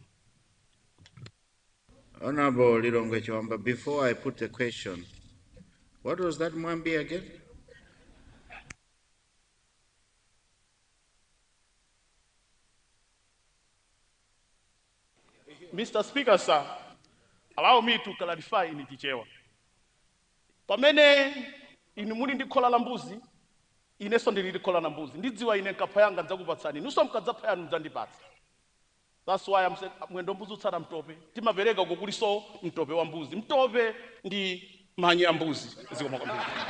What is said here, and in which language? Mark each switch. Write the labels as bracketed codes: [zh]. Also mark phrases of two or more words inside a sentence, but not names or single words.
[en] Honorable Lilongwe Chiwamba, before I put the question, what was that Mwambi again? Mr. Speaker, sir, allow me to clarify in Chichewa. [ny] Pamene inu muli ndi khola la mbuzi, inenso ndili ndi khola la mbuzi. Ndidziwa ine nkapha yanga ndidzakupatsani, inunso mukadzapha yanu mudzandipatsa. [en] That's why I'm saying [ny] mwendo mbuzi utsata mtope. Timapereka kukuliso mtope wa mbuzi. Mtope ndi manyi ya mbuzi. Zikoma kwambiri.